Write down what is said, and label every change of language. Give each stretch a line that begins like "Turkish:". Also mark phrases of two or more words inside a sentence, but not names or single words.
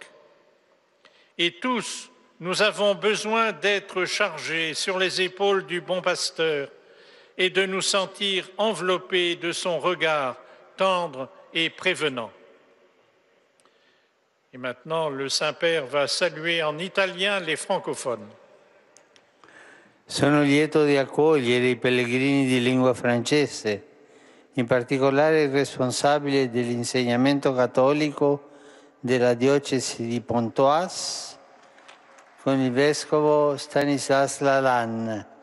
French: Et tous, nous avons besoin d'être chargés sur les épaules du bon pasteur et de nous sentir enveloppés de son regard tendre et prévenant. Et maintenant, le Saint-Père va saluer en italien les francophones.
Italian: Sono lieto di accogliere i pellegrini di lingua francese, in particolare il responsabile dell'insegnamento cattolico della diocesi di Pontoise, con il vescovo Stanislas Lalanne.